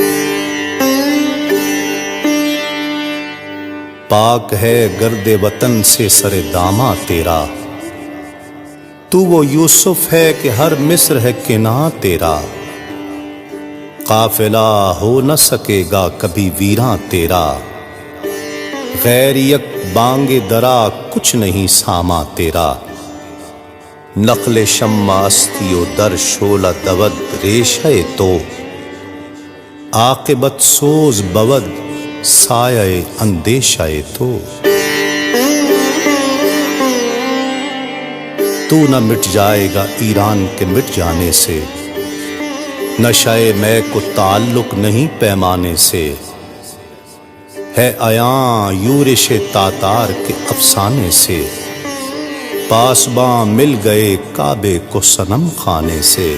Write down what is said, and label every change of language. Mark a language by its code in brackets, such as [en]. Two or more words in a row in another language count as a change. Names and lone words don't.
[ur] پاک ہے گرد وطن سے سر داماں تیرا، تو وہ یوسف ہے کہ ہر مصر ہے کناں تیرا۔ قافلہ ہو نہ سکے گا کبھی ویراں تیرا، غیر یک بانگ درا کچھ نہیں ساما تیرا۔ [fa] نخل شمع استی و در شعلہ دود ریشہ تو، عاقبت سوز بود سایہ اندیشہ تو۔ [ur] تو نہ مٹ جائے گا ایران کے مٹ جانے سے، نشہ میں کو تعلق نہیں پیمانے سے، ہے عیاں یورش تاتار کے افسانے سے، پاسباں مل گئے کعبے کو صنم خانے سے۔